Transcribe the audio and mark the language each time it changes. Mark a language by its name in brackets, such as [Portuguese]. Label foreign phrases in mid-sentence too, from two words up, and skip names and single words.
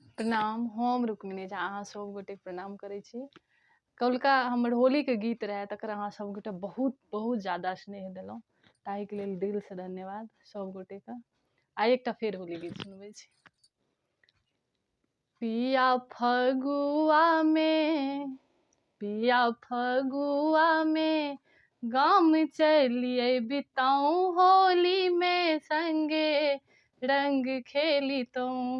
[Maithili] प्रणाम। हम रुक्मिणी झा अहाँ सब गोटे प्रणाम करै छी। कौलका हमर होली के गीत रहे तकरा अहाँ सब गोटे बहुत बहुत ज्यादा स्नेह देलहुँ, ताहिके लेल दिल से धन्यवाद सब गोटे के। आइ एकटा फेर होली गीत सुनबै छी। पिया फगुआ में, पिया फगुआ में गाम चलिए बिताऊं होली में संगे रंग खेलितऊं।